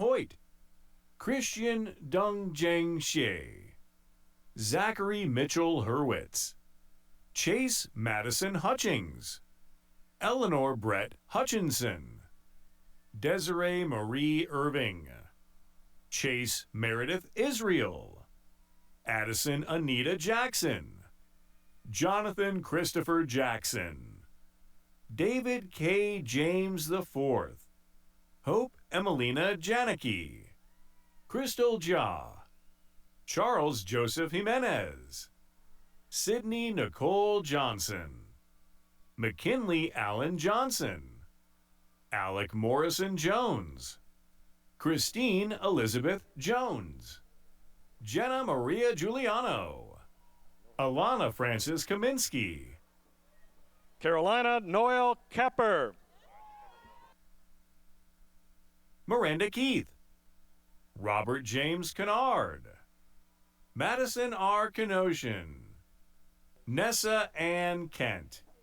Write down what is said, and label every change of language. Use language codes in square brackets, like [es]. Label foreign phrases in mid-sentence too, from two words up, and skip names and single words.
[en] Hoyt, Christian Dung Jeng Shea, Zachary Mitchell Hurwitz, Chase Madison Hutchings, Eleanor Brett Hutchinson, Desiree Marie Irving, Chase Meredith Israel, Addison Anita Jackson, Jonathan Christopher Jackson, David K. James IV, Hope Emelina Janicki, Crystal Ja, Charles Joseph Jimenez, Sydney Nicole Johnson, McKinley Allen Johnson, Alec Morrison Jones, Christine Elizabeth Jones, Jenna Maria Giuliano, Alana Francis Kaminsky, Carolina Noel Capper. Miranda Keith, Robert James Kennard, Madison R. Kenoshian, Nessa Ann Kent,